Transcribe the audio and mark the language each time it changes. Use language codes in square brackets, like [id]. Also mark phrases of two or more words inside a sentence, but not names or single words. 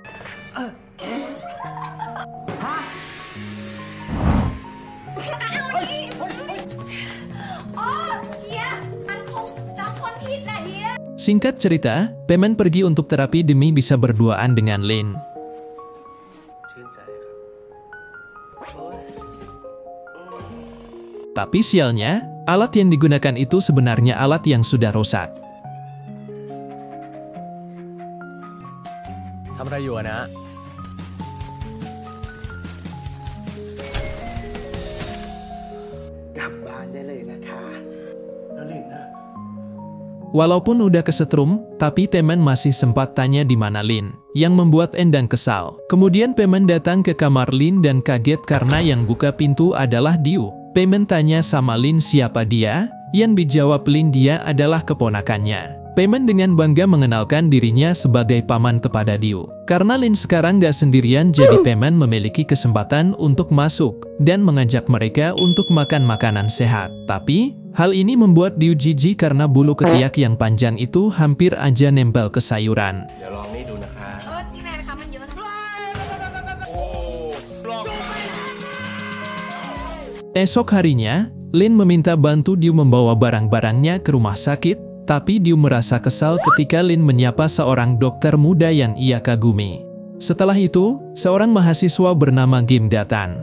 [id] Singkat cerita, Pemen pergi untuk terapi demi bisa berduaan dengan Lin. Tapi sialnya, alat yang digunakan itu sebenarnya alat yang sudah rusak. [th] ทำอะไรอยู่อะนะ กลับบ้านได้เลยนะคะแล้วลินนะ [id] Walaupun udah kesetrum, tapi Pemen masih sempat tanya di mana Lin, yang membuat Endang kesal. Kemudian Pemen datang ke kamar Lin dan kaget karena yang buka pintu adalah Diu. Pemen tanya sama Lin siapa dia, yang dijawab Lin dia adalah keponakannya. Pemen dengan bangga mengenalkan dirinya sebagai paman kepada Diu. Karena Lin sekarang gak sendirian, jadi Pemen memiliki kesempatan untuk masuk dan mengajak mereka untuk makan makanan sehat. Tapi, hal ini membuat Diu jijik karena bulu ketiak yang panjang itu hampir aja nempel ke sayuran. [th] เดี๋ยวลองนี่ดูนะคะ นี่แม่นะคะมันเยอะค่ะ [id] Esok harinya, Lin meminta bantu Diu membawa barang-barangnya ke rumah sakit. Tapi Diu merasa kesal ketika Lin menyapa seorang dokter muda yang ia kagumi. Setelah itu, seorang mahasiswa bernama Gim datang.